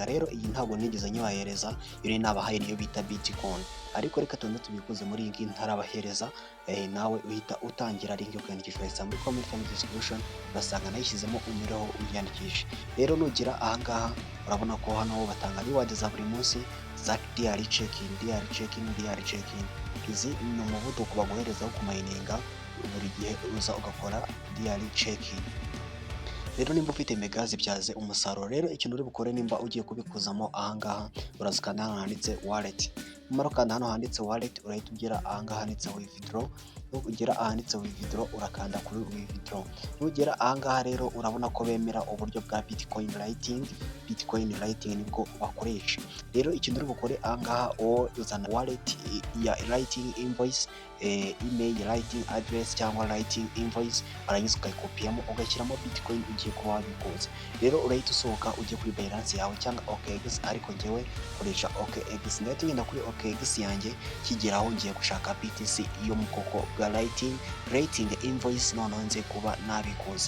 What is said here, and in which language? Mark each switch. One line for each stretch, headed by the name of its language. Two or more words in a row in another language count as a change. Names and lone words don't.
Kinyarwanda: Rero iyi ntabwo nigeze nyibahereza, iyo ni nabahaye niyo bita Bitcoin. Ariko reka tundi tubikuze muri iyi ngiyi ntarabahereza, nawe uhita utangira link yo kwiyandikisha muri
English: comment description,
Kinyarwanda: basanga nayishyizemo unyureho uyandikishe. Rero nugira ahangaha urabona ko hano batanga reward za buri munsi za
English: daily check-in.
Kinyarwanda: Izi ni umuvuduko baguherezaho ku mininga buri gihe uza ugakora
English: daily check-in.
Kinyarwanda: Rero nimba ufite mega zibyaze umusaruro, rero ikintu uri bukore nimba ugiye kubikuzamo ahangaha urazikanda hano handitse wallet. Umara ukanda hano handitse wallet urahita ugera ahangaha handitse withdraw. Ugera ahanditse withdraw urakanda kuri withdraw. Nugera ahangaha rero urabona ko bemera uburyo bwa Bitcoin Lightning nibwo bakoresha. Rero ikintu uri bukore ahangaha uzana wallet ya
English: Lightning invoice, email Lightning address
Kinyarwanda: cyangwa
English: Lightning invoice,
Kinyarwanda: warangiza ukayikopiyamo ugashyiramo Bitcoin ugiye kuba wabikuza. Rero urahita usohoka ujye kuri Binance yawe cyangwa OKX, ariko njyewe koresha OKX. Ndahita ngenda kuri OKX yanjye, kigeraho ngiye gushaka BTC yo mu bwoko bwa
English: Lightning invoice,
Kinyarwanda: noneho nze kuba nabikuza.